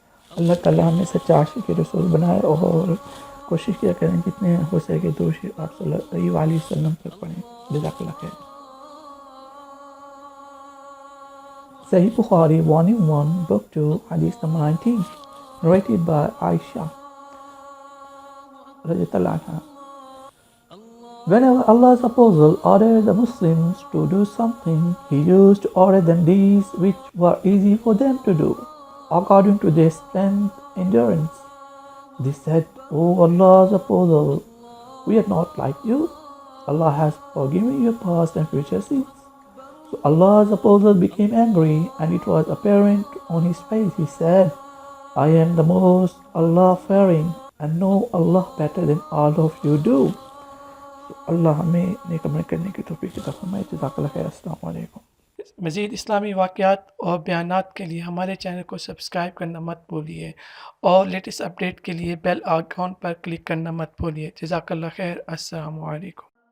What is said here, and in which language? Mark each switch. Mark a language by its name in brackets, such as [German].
[Urdu] اللہ تعالیٰ ہمیں سچا عاشق رسول بنائے، اور کوشش کیا کریں جتنے ہو سکے درود شریف آپ صلی اللہ علیہ وآلہ وسلم پر پڑھیں۔ جزاک اللہ خیر۔ صحیح بخاری [English] Volume 1 Book 2 Hadith number 19 narrated by Aisha radiallahu anha. Whenever Allah's apostle ordered the Muslims to do something, he used to order them deeds which were easy for them to do, according to their strength and endurance. They said, O Allah's apostle, we are not like you. Allah has forgiven your past and future sins. So Allah's apostle became angry, and it was apparent on his face. He said, I am the most Allah-fearing and know Allah better than all of you do. [Urdu] اللہ ہمیں نیک عمل کرنے کی توفیق عطا فرمائے۔ جزاک اللہ خیر۔ السلام علیکم۔ مزید اسلامی واقعات اور بیانات کے لیے ہمارے چینل کو سبسکرائب کرنا مت بھولیے، اور لیٹسٹ اپڈیٹ کے لیے بیل آئیکن پر کلک کرنا مت بھولیے۔ جزاک اللہ خیر۔ السلام علیکم۔